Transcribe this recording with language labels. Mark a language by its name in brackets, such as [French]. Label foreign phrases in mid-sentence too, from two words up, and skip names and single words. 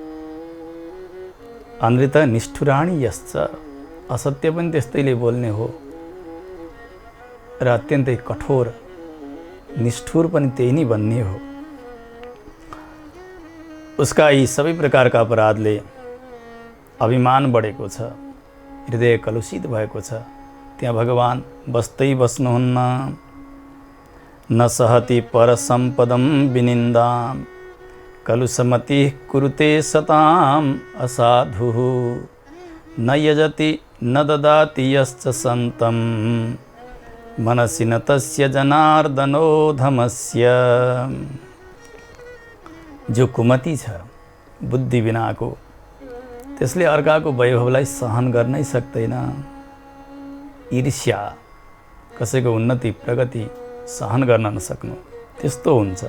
[Sanskrit] अनृत निष्ठुराणी यश्च, [Nepali] असत्य पनि त्यस्तैले बोल्ने हो र अत्यन्तै कठोर निष्ठुर पनि त्यही नै भन्ने हो। उसका यी सबै प्रकारका अपराधले अभिमान बढेको छ, हृदय कलुषित भएको छ। त्यहाँ भगवान बस्दै बस्नुहुन्न। [Sanskrit] न सहति परसम्पदं विनिन्दां कलुषमति कुरुते सताम् असाधुः न यजति न ददाति यश्च सन्तं मनसि न तस्य जनार्दनो धमस्य। [Nepali] जो कुमति छ, बुद्धि बिनाको, त्यसले अर्काको वैभवलाई सहन गर्नै सक्दैन। ईर्ष्या, कसैको उन्नति प्रगति सहन गर्न नसक्नु, त्यस्तो हुन्छ।